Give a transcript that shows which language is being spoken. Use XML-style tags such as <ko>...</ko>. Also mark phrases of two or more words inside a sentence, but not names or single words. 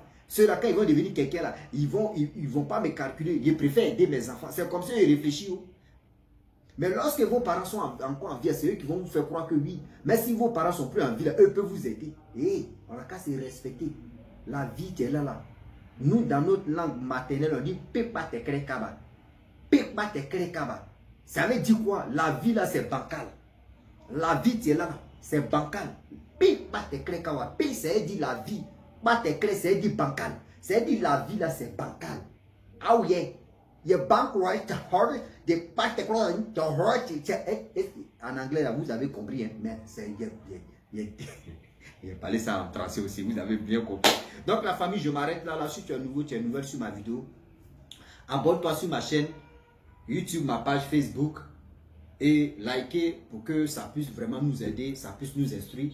<fr>Ceux-là, quand ils vont devenir quelqu'un là, ils vont pas me calculer. Je préfère aider mes enfants. C'est comme ça qu'ils réfléchissent. Mais lorsque vos parents sont encore en vie, c'est eux qui vont vous faire croire que oui. Mais si vos parents sont plus en vie, là, eux peuvent vous aider. Et on a qu'à se respecter. La vie qui est là. Nous, dans notre langue maternelle, on dit Pepa te crée kaba. Pepa te crée kaba. Ça veut dire quoi? La vie là, c'est bancal. La vie qui est là, c'est bancal. Pepa te crée kaba. Pe, ça veut dire la vie. C'est dit bancal. C'est dit la vie là, c'est bancal. Ah oui, you bank right to heart, the particular to heart. En anglais là, vous avez compris, hein, mais c'est il a parlé ça en français aussi, vous avez bien compris. Donc la famille, je m'arrête là. Si tu es nouveau, tu es nouvelle sur ma vidéo, abonne-toi sur ma chaîne YouTube, ma page Facebook et likez pour que ça puisse vraiment nous aider, ça puisse nous instruire.</fr>